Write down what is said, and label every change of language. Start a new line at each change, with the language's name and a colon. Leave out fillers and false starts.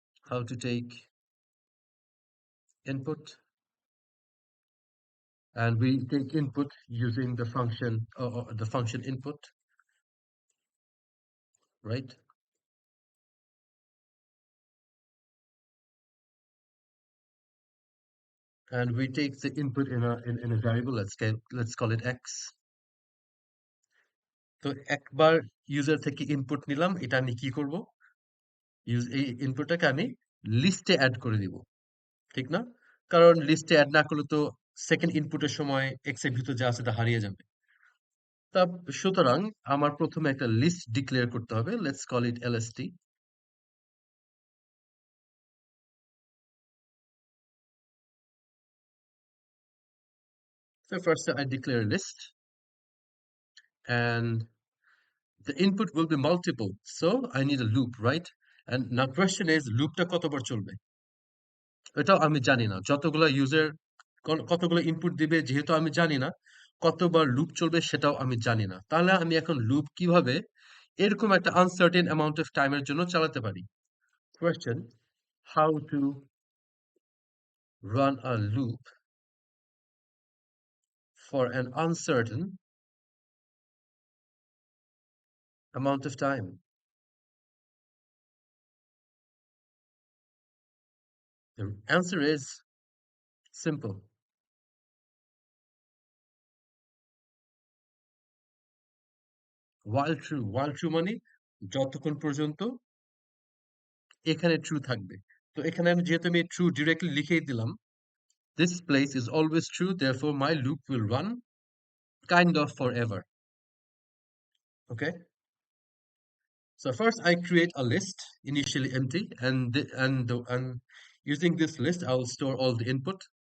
English: How to take input, and we take input using the function input, right? and we take the input in a variable. Let's call it x.
Bangla: তো একবার user থেকে input নিলাম, এটা আমি কি করব? এই ইনপুটটাকে আমি লিস্টে অ্যাড করে দিব, ঠিক না? কারণ লিস্টে অ্যাড না করলে তো সেকেন্ড ইনপুটের সময় এক্স এর ভিতর যা আছে তা হারিয়ে যাবে। তা সুতরাং আমার প্রথমে একটা লিস্ট ডিক্লেয়ার করতে হবে।
English: Let's call it lst. So first I declare a list, and the input will be multiple, so I need a loop, right? And now question is, loopটা
Bangla: কতবার চলবে? এটাও আমি জানি না। যতগুলো ইউজার কতগুলো ইনপুট দিবে যেহেতু আমি জানি না, কতবার লুপ চলবে সেটাও আমি জানি না। তাহলে আমি এখন লুপ কিভাবে এরকম একটা আনসার্টেন অ্যামাউন্ট অফ টাইমের জন্য চালাতে পারি?
English: Question: how to run a loop for an uncertain amount of time? The answer is simple.
Bangla: While true মানে যতক্ষণ পর্যন্ত এখানে ট্রু থাকবে। তো এখানে আমি যেহেতু আমি ট্রু ডিরেক্টলি লিখেই দিলাম,
English: this place is always true, therefore my loop will run kind of forever. Okay, so first I create a list initially empty, and using this list I will store all the input.